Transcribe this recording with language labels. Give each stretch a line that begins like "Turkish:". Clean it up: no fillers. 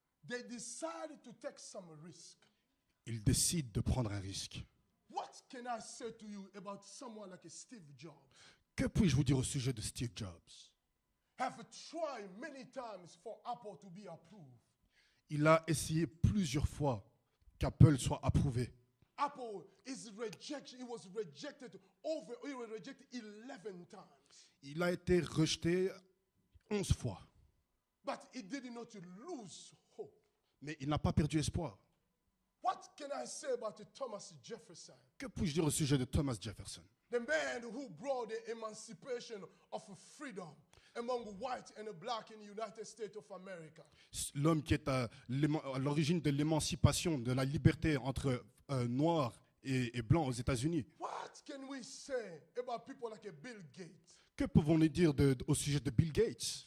English: they decided to take some risk.
French: Ils décident de prendre un risque.
English: What can I say to you about someone like a Steve Jobs?
French: Que puis-je vous dire au sujet de Steve Jobs?
English: Have tried many times for Apple to be approved.
French: Il a essayé plusieurs fois qu'Apple soit approuvé.
English: Apple is rejected. It was rejected over. It was rejected 11 times.
French: Il a été rejeté 11 fois.
English: But it did not lose hope.
French: Mais il n'a pas perdu espoir.
English: What can I say about Thomas Jefferson?
French: Que puis-je dire au sujet de Thomas Jefferson?
English: The man who brought the emancipation of freedom among white and black in the United States of America.
French: L'homme qui est à l'origine de l'émancipation, de la liberté entre noirs et blancs aux États-Unis.
English: What can we say about people like a Bill Gates?
French: Que pouvons-nous dire au sujet de Bill Gates,